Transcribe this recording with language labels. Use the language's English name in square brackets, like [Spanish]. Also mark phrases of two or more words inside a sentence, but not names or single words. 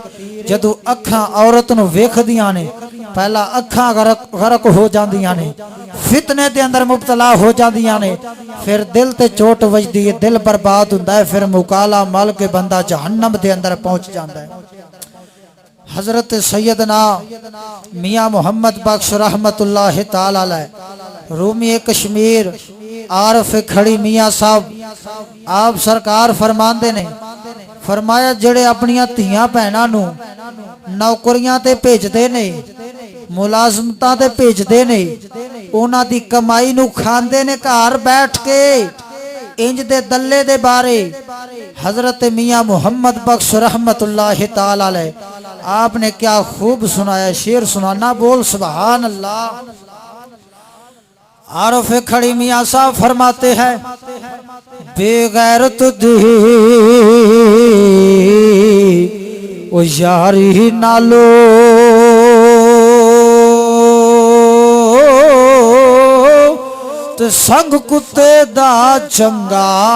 [Punjabi] ਜਦੋਂ ਅੱਖਾਂ ਔਰਤ ਨੂੰ ਵੇਖਦੀਆਂ ਨੇ ਪਹਿਲਾਂ ਅੱਖਾਂ ਗ਼ਰਕ ਹੋ ਜਾਂਦੀਆਂ ਨੇ, ਫ਼ਿਤਨੇ ਦੇ ਅੰਦਰ ਮੁਬਤਲਾ ਹੋ ਜਾਂਦੀਆਂ ਨੇ, ਫਿਰ ਦਿਲ ਤੇ ਚੋਟ ਵੱਜਦੀ ਹੈ, ਦਿਲ ਬਰਬਾਦ ਹੁੰਦਾ ਹੈ, ਫਿਰ ਮੁਕਾਲਾ ਮਲ ਕੇ ਬੰਦਾ ਜਹੰਨਮ ਦੇ ਅੰਦਰ ਪਹੁੰਚ ਜਾਂਦਾ ਹੈ। हजरत सैयदना मियाँ मोहम्मद बख्श [Arabic] رحمة الله تعالى عليه [Punjabi] रूमी कश्मीर आरफ खड़ी मियाँ साहब ਆਪ ਸਰਕਾਰ ਫ਼ਰਮਾਂਦੇ ਨੇ, ਫ਼ਰਮਾਇਆ ਜਿਹੜੇ ਅਪਣੀਆਂ ਧੀਆਂ ਭੈਣਾਂ ਨੂੰ ਨੌਕਰੀਆਂ ਤੇ ਭੇਜਦੇ ਨੇ, ਮੁਲਾਜ਼ਮਤਾਂ ਤੇ ਭੇਜਦੇ ਨੇ, ਉਨ੍ਹਾਂ ਦੀ ਕਮਾਈ ਨੂੰ ਖਾਂਦੇ ਨੇ ਘਰ ਬੈਠ ਕੇ ਇੰਜ ਦੇ ਦੱਲੇ ਦੇ ਬਾਰੇ ਹਜ਼ਰਤ ਮੀਆਂ ਮੁਹੰਮਦ ਬਖ਼ਸ਼ [Arabic] رحمة الله تعالى عليه [Punjabi] ਆਪਣੇ ਕਿਆ ਖ਼ੂਬ ਸੁਣਾਇਆ। ਸ਼ੇਅਰ ਸੁਣਾਣਾ ਬੋਲ [Arabic] سبحان الله. [Punjabi] ਆਰਫ਼ ਖੜੀ ਮੀਆਂ ਸਾਹਿਬ ਫ਼ਰਮਾਤੇ ਹੈਂ ਬੇਗ਼ੈਰਤ ਦੀ ਓ ਯਾਰੀ ਨਾਲੋਂ ਤੇ ਸੰਗ ਕੁੱਤੇ ਦਾ ਚੰਗਾ,